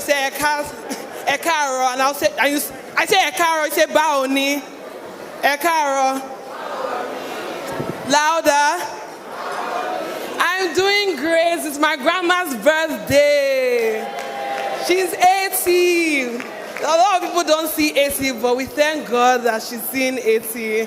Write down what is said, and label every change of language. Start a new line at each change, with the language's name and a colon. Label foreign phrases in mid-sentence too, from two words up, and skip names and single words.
English: Ekaro, and I say Ekaro, you say Baoni. Ekaro. Louder. I'm doing great. It's my grandma's birthday. She's 80. A lot of people don't see 80, but we thank God that she's seen 80.